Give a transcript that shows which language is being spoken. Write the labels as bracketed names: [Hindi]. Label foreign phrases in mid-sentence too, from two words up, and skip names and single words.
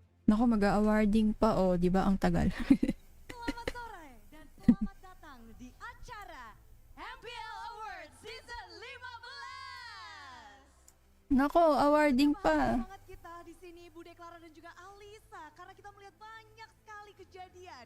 [Filipino] Naku, mag-awarding pa, oh, di ba ang tagal. [Indonesian] Selamat sore dan selamat datang di acara MPL Awards Season 15. [Filipino] Naku, awarding pa. [Indonesian] Semangat kita di sini Bude Clara dan juga Alisa karena kita melihat banyak sekali kejadian.